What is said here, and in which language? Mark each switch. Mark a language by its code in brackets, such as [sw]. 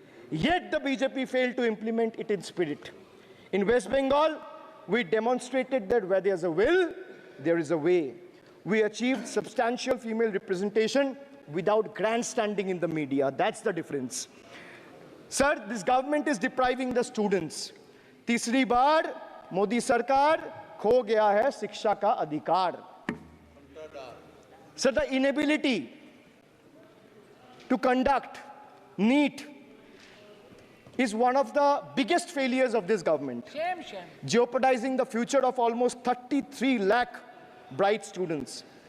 [en] Yet the BJP failed to implement it in spirit. In West Bengal, we demonstrated that where there's a will, there is a way. We achieved substantial female representation without grandstanding in the media. That's the difference. Sir, this government is depriving the students. [hi] तीसरी बार मोदी सरकार खो गया है शिक्षा का अधिकार. [en] Sir, the inability to conduct NEET is one of the biggest failures of this government, jeopardizing the future of almost 33 lakh bright students.